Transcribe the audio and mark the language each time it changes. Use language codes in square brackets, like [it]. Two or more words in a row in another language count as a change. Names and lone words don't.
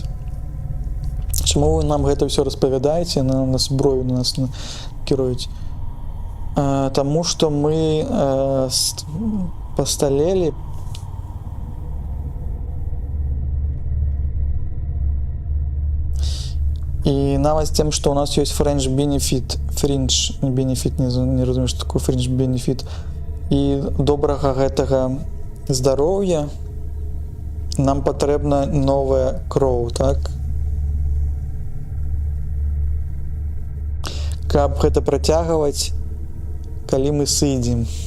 [be] Чаму вы нам гэта ўсё распавядаеце, на зброю на нас кіруюць? Таму што мы пасталелі. І нават з тым, што ў нас ёсць [en] fringe benefit, [be] не разумею, што такое [en] fringe benefit, [be] і добрага гэтага здароўя, нам патрэбна новая кроў, так? Каб гэта працягваць, калі мы сыдзем.